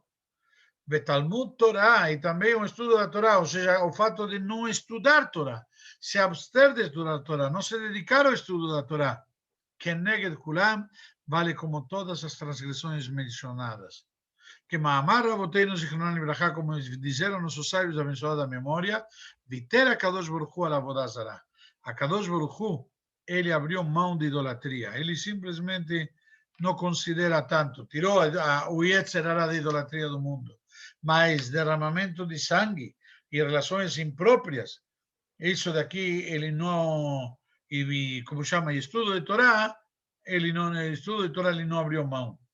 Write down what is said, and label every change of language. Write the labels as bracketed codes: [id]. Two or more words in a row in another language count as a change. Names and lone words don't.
[pt] Talmud Torá, e também o estudo da Torá, ou seja, o fato de não estudar Torá, se abster de estudar Torá, não se dedicar ao estudo da Torá. [he] כנגד כולם, [pt] vale como todas as transgressões mencionadas. [he] Que מאמר רבותינו זכרונם לברכה, [pt] como disseram nossos sábios, abençoada memória, [he] ויתר קדוש ברוך הוא על עבודה זרה. A קדוש ברוך הוא, [pt] ele abriu mão de idolatria. Ele simplesmente não considera tanto. Tirou o [he] יצר הרע [pt] da idolatria do mundo. Mas derramamento de sangue e relações impróprias, isso daqui ele não, e como chama, estudo de Torá, ele não, estudo de Torá ele não abriu mão.